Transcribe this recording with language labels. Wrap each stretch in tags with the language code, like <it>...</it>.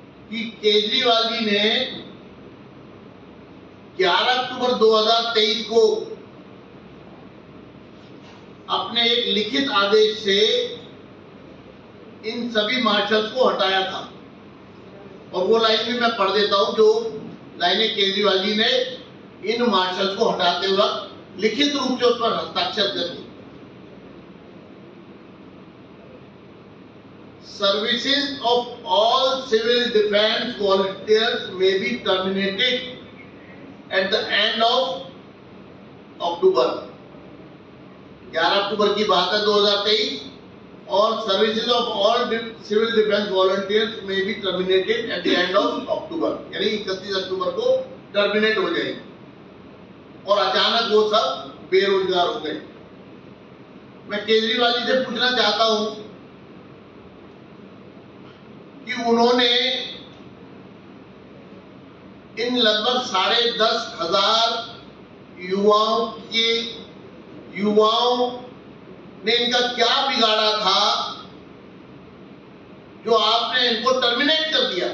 <hi>कि केजरीवाल जी ने 11 अक्टूबर 2023 को अपने एक लिखित आदेश से इन सभी मार्शल्स को हटाया था। और वो लाइन भी मैं पढ़ देता हूं जो लाइनें केजरीवाल जी ने इन मार्शल्स को हटाते वक्त लिखित रूप से उस पर हस्ताक्षर कर दी।</hi> <en>Services of all civil defense volunteers may be terminated at the end of October।</en> <hi>11 अक्टूबर की बात है 2023, और</hi> <en>services of all civil defence volunteers में भी terminated at the end of October,</en> <hi>यानी 31 अक्टूबर को टर्मिनेट हो जाएगी। और अचानक वो सब बेरोजगार हो गए। मैं केजरीवाल जी से पूछना चाहता हूं कि उन्होंने इन लगभग 10,500 युवाओं ने इनका क्या बिगाड़ा था जो आपने इनको टर्मिनेट कर दिया?</hi>